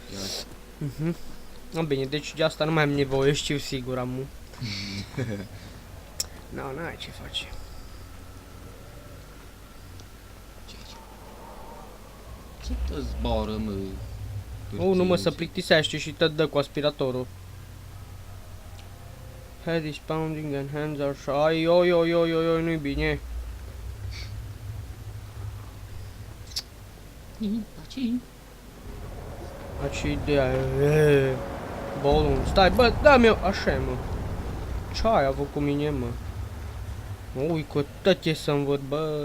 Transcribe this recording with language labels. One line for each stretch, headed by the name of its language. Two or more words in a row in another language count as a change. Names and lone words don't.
Romanian: Bine, deci de asta nu mai am nevoie, știu sigur, amu. N-ai ce faci. Ce te zboară, mă? Nu mă, să plictisește și te dă cu aspiratorul.
English: Head is pounding and hands are shy.
Romanian: Ai, oi, nu-i bine. Aici ideea e... Bolun, stai, bă, da-mi eu, așa mă. Ce ai avut cu mine, mă? Ui, cu tăte să-mi văd, bă.